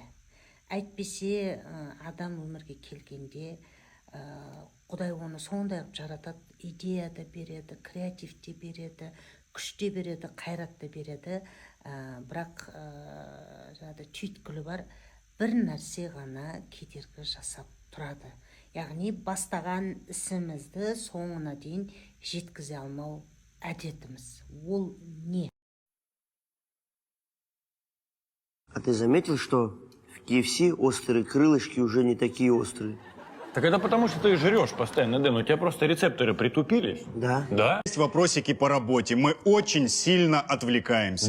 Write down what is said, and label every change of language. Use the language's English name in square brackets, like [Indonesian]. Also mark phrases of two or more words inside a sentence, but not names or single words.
[Kazakh] Әйтпесе адам өмірге келгенде Құдай оны сондай қылып жаратады, идея да береді, креатив те береді, күш те береді, қайрат та береді. Бірақ түйткілі бар, бір нәрсе ғана кедергі жасап тұрады. Яғни бастаған ісімізді соңына дейін жеткізе алмау әдетіміз. Ол не? [Russian] А ты заметил, что в KFC острые крылышки уже не такие острые? Так это потому, что ты жрешь постоянно, Дэн. У тебя просто рецепторы притупились. Да. Да? Есть вопросики по работе. Мы очень сильно отвлекаемся.